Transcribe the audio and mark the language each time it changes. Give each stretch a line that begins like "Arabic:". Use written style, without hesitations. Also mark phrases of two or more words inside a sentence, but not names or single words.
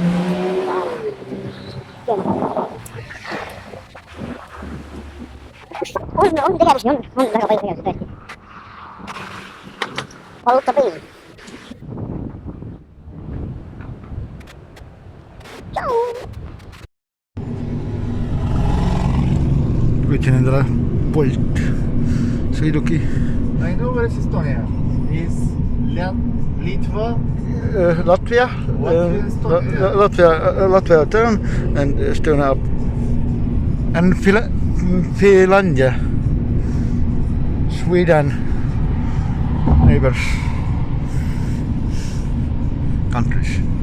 Estonian: On tegevusi, on väga palju tegevusi tõesti. Valuta põil. Tšau! Võtsin endale Bolt sõiduki.
English: I know where is Estonia. Is Litva, Latvia, Latvia turn and Estonia up. And Finlandia, Sweden, neighbors, countries.